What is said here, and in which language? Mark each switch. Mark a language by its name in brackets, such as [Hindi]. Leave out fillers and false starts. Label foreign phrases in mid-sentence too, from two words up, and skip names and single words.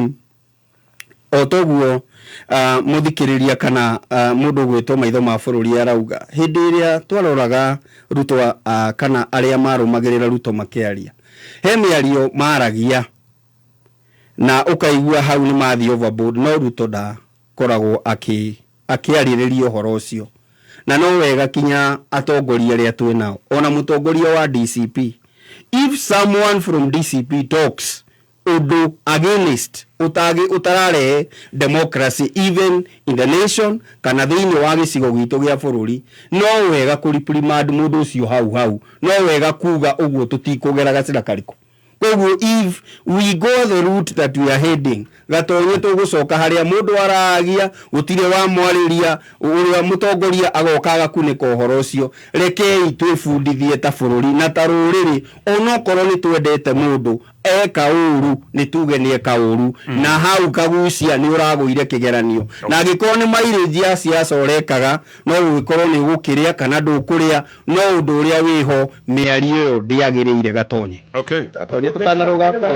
[Kikuyu] o toguo mũthikĩrĩria kana mũndũ gwĩtwo maitho ma bũrũri arauga hĩndĩ ĩrĩa twaroraga Ruto kana arĩa marũmagĩrĩra Ruto makĩaria he mĩario maragia na ũkaigua hau nĩ mathi overboard no Ruto ndakoragwo akĩarĩrĩria ũhoro ũcio na no wega kinya atongoria arĩa twĩnao ona mũtongoria wa DCP [English] if someone from DCP talks [Kikuyu] undo against utararehe [English] democracy even in the nation [Kikuyu] kana thĩinĩ wa gĩcigo gitũ gĩa bũrũri no wega kũriprimand mũndũ ũcio hau no wega kuga ũguo tũtikũgera gacĩra karĩkũ koguo [English] if we go the route that we are heading [Kikuyu] Gatonye tũgũcoka harĩa mũndũ aragia gũtirĩ wa mwarĩria ũrĩa mũtongoria agoka agakunĩka ũhoro ũcio rekei twĩbundithie ta bũrũri na ta rũrĩrĩ onokorwo nĩ twendete mũndũ eka ũru nĩ tuge nĩ eka ũru na hau Kagucia nĩ ũragũire kĩgeranio na angĩkorwo nĩ mairĩji ya siasa ũrekaga no gũgĩkorwo nĩ gũkĩrĩa kana ndũkũrĩa no ũndũ ũrĩa wĩho mĩario ĩyo ndĩagĩrĩire Gatonye tũtanaroga